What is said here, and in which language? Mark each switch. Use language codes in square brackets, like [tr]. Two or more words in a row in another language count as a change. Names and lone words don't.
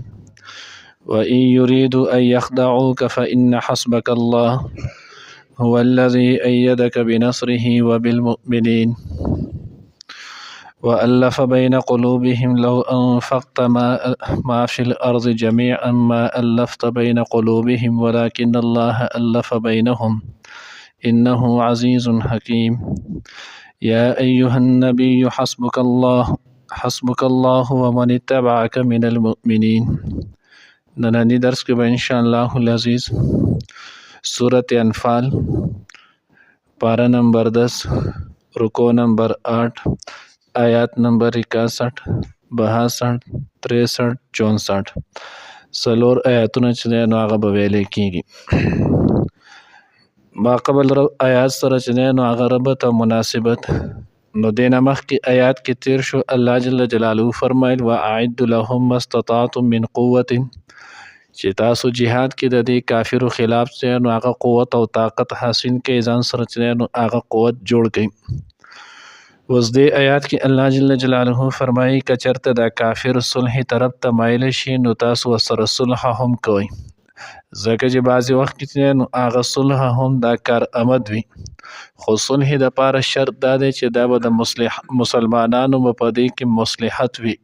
[ar] وإن يريدوا أن يخدعوك فإن حسبك الله هو الذي أيدك بنصره وبالمؤمنين وألف بين قلوبهم لو أنفقت ما في الأرض جميعا ما ألفت بين قلوبهم ولكن الله ألف بينهم إنه عزيز حكيم. يا أيها النبي حسبك الله ومن اتبعك من المؤمنين. [ps] ننني درس کې به [ar] إن شاء الله العزيز [ps] سورة انفال پارہ نمبر 10 رکو نمبر 8 آیات نمبر 61 62 63 64 سلور آیاتونه چې دی نو هغه به ویلې کېږي. ما قبل آیات سره چې دی نو هغه ربط او مناسبت نو دینه مخکې آیات کې تیر شو. الله جل جلاله فرمایل [ar] واعد لهم ما استطعتم من قوة [ps] چې تاسو جهاد کې د دې کافرو خلاف چې نو هغه قوت او طاقت حاصل کې ځان سره چې نو هغه قوت جوړ کړئ. اوس دې آیات کې الله جل جلاله فرمایي که چېرته دا کافر صلح طرف ته مایل شي نو تاسو ورسره صلح هم کوئ، ځکه چې بعضې وخت کې نو هغه صلح هم دا کار آمد وي، خو صلح دپاره شرط دا دی چې دا به د مسلمانانو به په دې کې مصلحت وي.